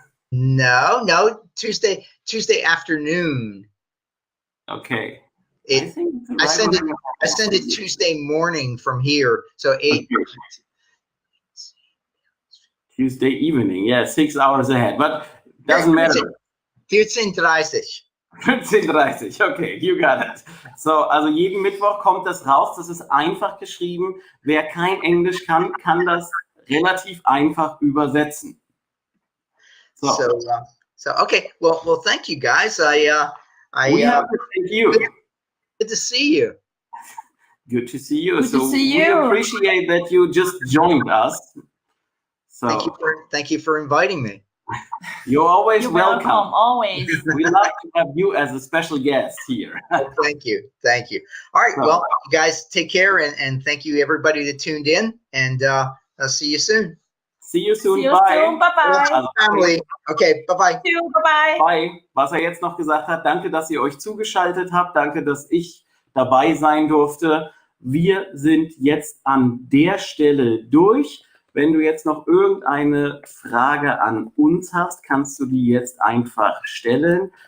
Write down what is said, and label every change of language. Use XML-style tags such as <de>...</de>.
<en>No, Tuesday afternoon. Okay. I send it Tuesday morning from here. So 8. Okay. Tuesday evening, yeah, 6 hours ahead, but doesn't matter. 14:30. 14:30, okay, you got it.</en> <de>So, also jeden Mittwoch kommt das raus. Das ist einfach geschrieben. Wer kein Englisch kann, kann das relativ einfach übersetzen.</de> <en>So okay. Well, thank you guys. We have to thank you. Good to see you. Good to see you. Good to see you. We appreciate that you just joined us. So thank you for inviting me. You're always welcome. Always. We like to have you as a special guest here. Thank you. All right. Well, you guys take care, and thank you everybody that tuned in, and I'll see you soon. See you soon. Bye. Bye-bye. Family. Okay. Bye-bye. Bye-bye. Bye.</en> <de>Was er jetzt noch gesagt hat, danke, dass ihr euch zugeschaltet habt. Danke, dass ich dabei sein durfte. Wir sind jetzt an der Stelle durch. Wenn du jetzt noch irgendeine Frage an uns hast, kannst du die jetzt einfach stellen.</de>